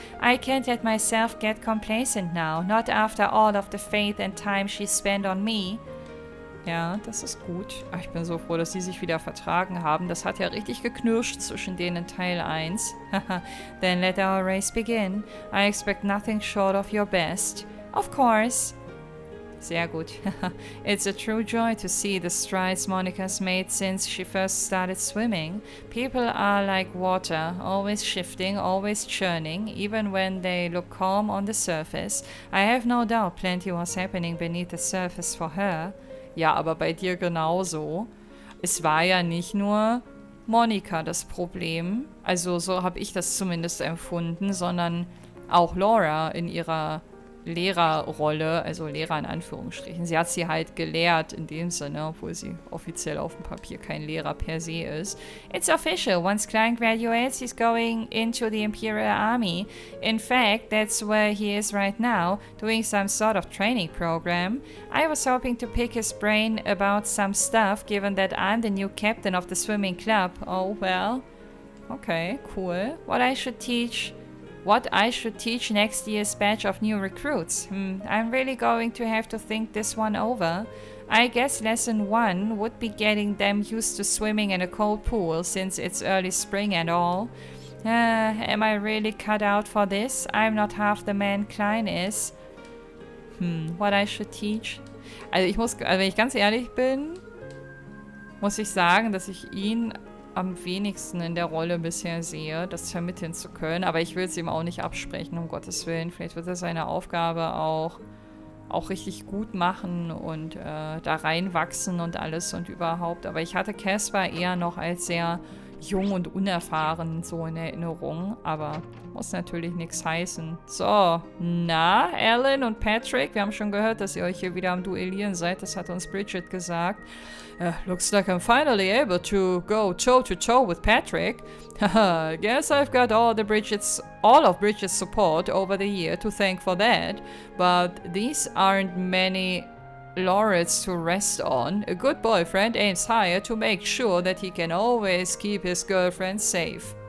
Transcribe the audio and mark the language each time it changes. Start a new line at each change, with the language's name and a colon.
English: I can't let myself get complacent now, not after all of the faith and time she spent on me.
German: Ja, das ist gut. Ach, ich bin so froh, dass sie sich wieder vertragen haben. Das hat ja richtig geknirscht zwischen denen in Teil 1.
English: Then let our race begin. I expect nothing short of your best. Of course.
German: Sehr gut.
English: It's a true joy to see the strides Monica's made since she first started swimming. People are like water, always shifting, always churning, even when they look calm on the surface. I have no doubt plenty was happening beneath the surface for her.
German: Ja, aber bei dir genauso. Es war ja nicht nur Monica das Problem, also so habe ich das zumindest empfunden, sondern auch Laura in ihrer Lehrerrolle, also Lehrer in Anführungsstrichen. Sie hat sie halt gelehrt in dem Sinne, obwohl sie offiziell auf dem Papier kein Lehrer per se ist.
English: It's official. Once Klein graduates, he's going into the Imperial Army. In fact, that's where he is right now, doing some sort of training program. I was hoping to pick his brain about some stuff, given that I'm the new captain of the swimming club. Oh, well. Okay, cool. What I should teach next year's batch of new recruits. I'm really going to have to think this one over. I guess lesson 1 would be getting them used to swimming in a cold pool since it's early spring and all. Am I really cut out for this? I'm not half the man Klein is. What I should teach?
German: Also wenn ich ganz ehrlich bin, muss ich sagen, dass ich ihn am wenigsten in der Rolle bisher sehe, das vermitteln zu können. Aber ich will es ihm auch nicht absprechen, um Gottes Willen. Vielleicht wird er seine Aufgabe auch richtig gut machen und da reinwachsen und alles und überhaupt. Aber ich hatte Caspar eher noch als sehr jung und unerfahren so in Erinnerung, aber muss natürlich nichts heißen. So, na, Alan und Patrick, wir haben schon gehört, dass ihr euch hier wieder am Duellieren seid, das hat uns Bridget gesagt.
English: Looks like I'm finally able to go toe-to-toe with Patrick. Haha, guess I've got all of Bridget's support over the year to thank for that, but these aren't many laurels to rest on. A good boyfriend aims higher to make sure that he can always keep his girlfriend safe.